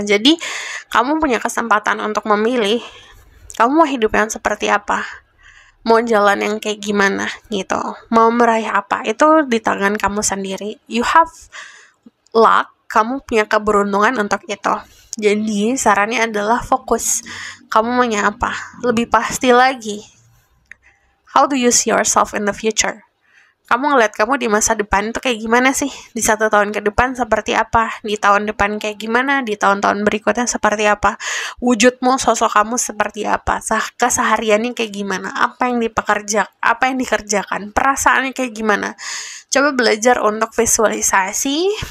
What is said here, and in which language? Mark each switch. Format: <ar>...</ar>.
<id>Jadi kamu punya kesempatan untuk memilih, kamu mau hidup yang seperti apa, mau jalan yang kayak gimana gitu, mau meraih apa, itu di tangan kamu sendiri.</id> <en>You have luck,</en> <id>kamu punya keberuntungan untuk itu. Jadi sarannya adalah fokus. Kamu maunya apa? Lebih pasti lagi.</id> <en>How do you see yourself in the future?</en> <id>Kamu ngeliat kamu di masa depan itu kayak gimana sih? Di 1 tahun ke depan seperti apa? Di tahun depan kayak gimana? Di tahun-tahun berikutnya seperti apa? Wujudmu, sosok kamu seperti apa? Kesehariannya kayak gimana? Apa yang dikerjakan? Perasaannya kayak gimana? Coba belajar untuk visualisasi.</id>